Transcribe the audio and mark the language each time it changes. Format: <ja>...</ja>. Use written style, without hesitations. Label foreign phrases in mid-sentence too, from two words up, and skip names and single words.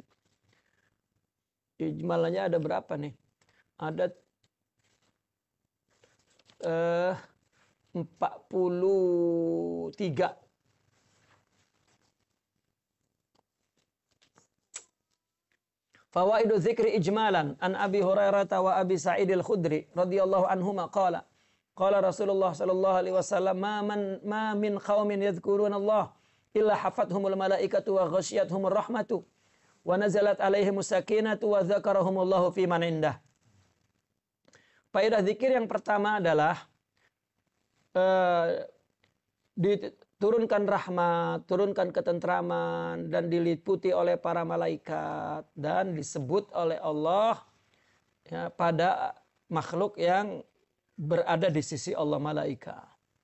<id>Ijmalannya ada berapa nih? Ada 43.</id> <ar>فوائد الذكر إجمالا عن أبي هريرة وأبي سعيد الخدري رضي الله عنهما قال رسول الله صلى الله عليه وسلم ما من قوم يذكرون الله إلا حفتهم الملائكة وغشيتهم الرحمة ونزلت عليهم السكينة وذكرهم الله فيمن عنده.</ar> <id>Faedah zikir yang pertama adalah diturunkan rahmat, turunkan ketentraman, dan diliputi oleh para malaikat, dan disebut oleh Allah, ya, pada makhluk yang berada di sisi Allah, malaikat.</id>